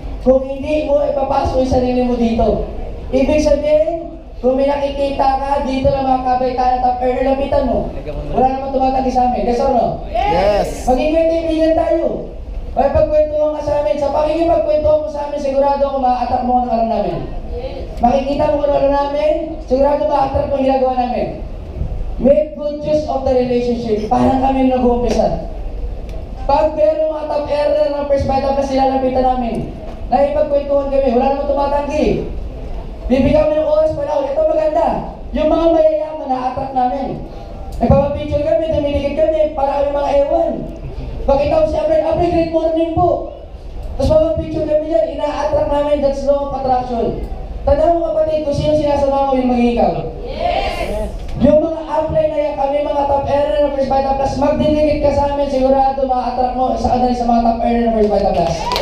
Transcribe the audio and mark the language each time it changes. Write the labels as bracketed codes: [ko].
[tl] Kung hindi mo ipapasok yung sarili mo dito. Ibig sabihin, kung may nakikita ka, dito na mga kabaitan at earner, lapitan mo. Wala naman tumatagi sa amin. [en] Yes or no? Yes. [tl] Maging kaibigan tayo. Ay pagkwentuhan ka sa amin. Sa pakikipagkwentuhan mo sa amin, sigurado ako ma-attract mo ang alam namin. Makikita mo kung ano namin, sigurado ma-attract mo ang ginagawa namin. [en] Make good use of the relationship. [tl] Parang kami nag-uumpisa. Pag meron mga top earner ng first bite up na sila lapitan namin, nakipagkwentuhan kami, wala naman tumatanggi. Bibigyan mo ng oras pa lang. Ito maganda. Yung mga mayayaman na-attract namin. Nagpapapicture kami, dumiligid kami, para kami mga ewan. Pakita ko si Abray, Abray, [en] great morning [tl] po. Tapos papapicture kami dyan, ina-attract namin, [en] that's law of attraction. [tl] Tandaan mo kapatid, kung sino sinasama mo yung maging ikaw. Yes! Yung mga apply na yan, kami mga top earner ng First Vita Plus, magdiligid ka sa amin, sigurado ma-attract mo sa kanila sa mga top earner ng First Vita Plus.